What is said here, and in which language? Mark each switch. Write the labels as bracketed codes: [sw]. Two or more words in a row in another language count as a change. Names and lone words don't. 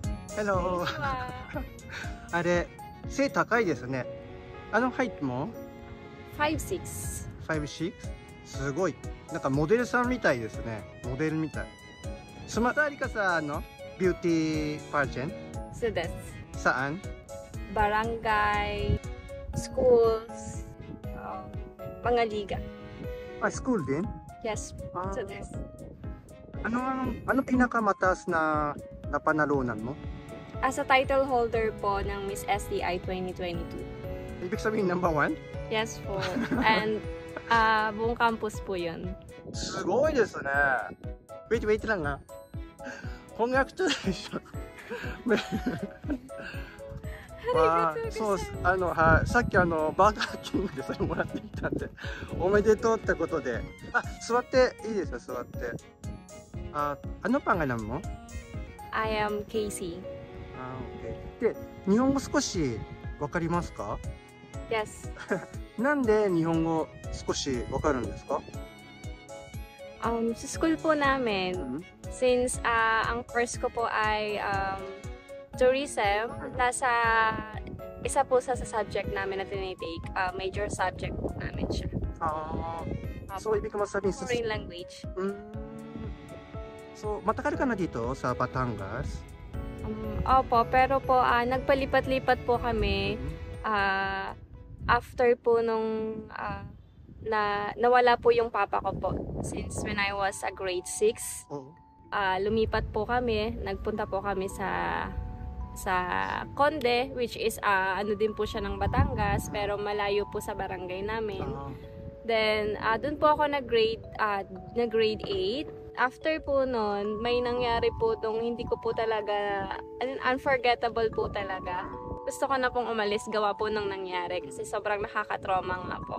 [en] Hello. [ja] あれ、背高いですね。height も 5'6". 5'6"? すごい。なんかモデルさんみたいですね。モデルみたい。 [tl] Sumata ka sa [en] beauty pageant? So that's [tl] Saan? barangay, schools, mga liga. School din? [en] Yes. So that's [tl] Ano pinakamataas na napanalunan mo? [en] as a title holder po ng Miss STI 2022. [tl] Ibig sabihin number 1? Yes po. And buong campus po yun. [ja] すごいですね。 [tl] Wait lang nga. [ja] でしょ。そうです。さっきバーガーキングでそれもらってきたんで、おめでとうってことで。座っていいですよ、座って。 [tl] pangalan mo? [en] I am Casey. Okay. [ja] で、日本語少しわかりますか？ Yes. なんで日本語少しわかるんですか？ [tl] Sa school po namin, since ang course ko po ay tourism, isa po sa subject namin na tinitake, [en] major subject [tl] po namin siya. So, ibig mo sabihin sa [en] foreign language. [tl] So, matagal ka na dito sa Batangas? Opo, pero po nagpalipat-lipat po kami after po nung nawala po yung papa ko po. [en] Since when I was grade 6, [tl] lumipat po kami, nagpunta po kami sa Conde, which is din po siya ng Batangas, pero malayo po sa barangay namin. Then doon po ako nag-grade 8. After po nun, may nangyari po tong hindi ko po talaga, unforgettable po talaga. Gusto ko na pong umalis gawa po nang nangyari kasi sobrang nakakatrauma nga po.